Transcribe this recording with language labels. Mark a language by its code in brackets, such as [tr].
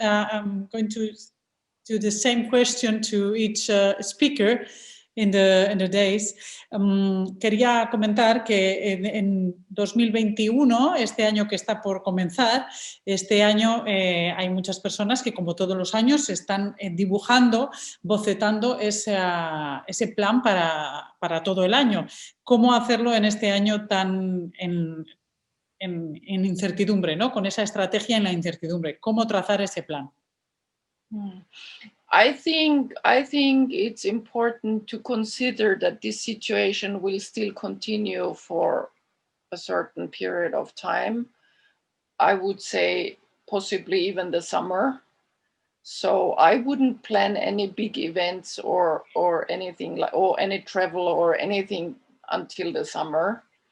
[en] I'm going to do the same question to each speaker in the days. [es] Quería comentar que en 2021, este año que está por comenzar, este año hay muchas personas que, como todos los años, están dibujando, bocetando ese plan para todo el año. ¿Cómo hacerlo en este año tan en incertidumbre, ¿no? Con esa estrategia en la incertidumbre? ¿Cómo trazar ese plan? [en] I think it's important to consider that this situation will still continue for a certain period of time. I would say possibly even the summer. So I wouldn't plan any big events or anything like, or any travel or anything until the summer.